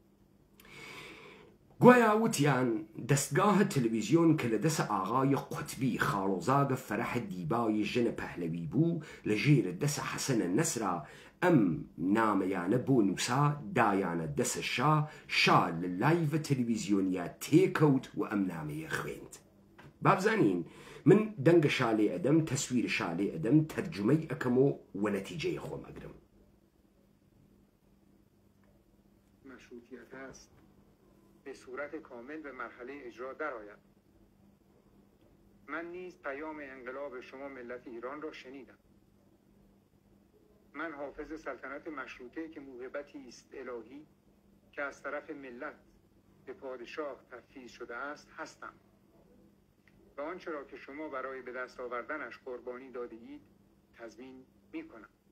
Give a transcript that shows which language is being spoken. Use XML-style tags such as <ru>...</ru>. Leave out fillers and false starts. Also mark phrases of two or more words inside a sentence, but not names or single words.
<ckb>گویا وتیان دەستگاهە تەلەڤیزیۆن کە لە دەسە ئاغای قوتبی خاڵۆزاگە فەرەحە دیبای ژنە پەهلەوی بوو لە ژێرە دەسە حەسەنە نەسرا ئەم نامەیانە بۆ نووسا دایانە دەسە شا لە لایڤە تەلەڤیزیۆنیا تێکەوت و ئەم نامەیە خوێند بابزانین من دەنگە شالێ ئەدەم تەسویر شالێ ئەدەم تەرجمەی ئەەکەم و نەتیجەی خۆم ئەگرم</ckb> <fa>مشروطیت است به صورت کامل به مرحله اجرا درآید. من نیز پیام انقلاب شما ملت ایران را شنیدم. من حافظ سلطنت مشروطه که موهبتی است الهی که از طرف ملت به پادشاه تفویض شده است هستم و آنچه را که شما برای به دست آوردنش قربانی داده اید تضمین می‌کنم.</fa>